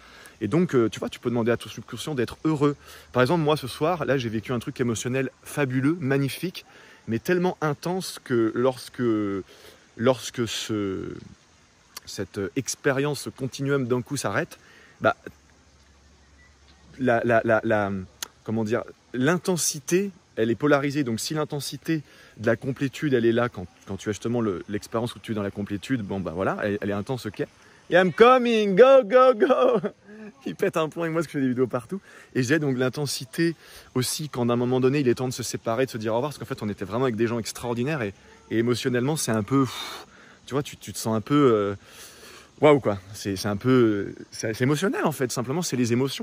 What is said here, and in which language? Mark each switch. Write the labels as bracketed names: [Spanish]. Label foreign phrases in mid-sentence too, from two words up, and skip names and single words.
[French] Et donc, tu vois, tu peux demander à ton subconscient d'être heureux. Par exemple, moi ce soir, là, j'ai vécu un truc émotionnel fabuleux, magnifique, mais tellement intense que lorsque cette expérience, ce continuum d'un coup s'arrête, l'intensité, elle est polarisée. Donc si l'intensité de la complétude, elle est là quand tu as justement l'expérience où tu es dans la complétude, voilà, elle est intense, ok. [English] Yeah, I'm coming, go, go, go. [French] Il pète un plomb avec moi parce que je fais des vidéos partout. Et j'ai donc l'intensité aussi quand à un moment donné, il est temps de se séparer, de se dire au revoir, parce qu'en fait, on était vraiment avec des gens extraordinaires et émotionnellement, c'est un peu... Tu vois, tu te sens un peu... waouh, quoi. C'est émotionnel, en fait. Simplement, c'est les émotions.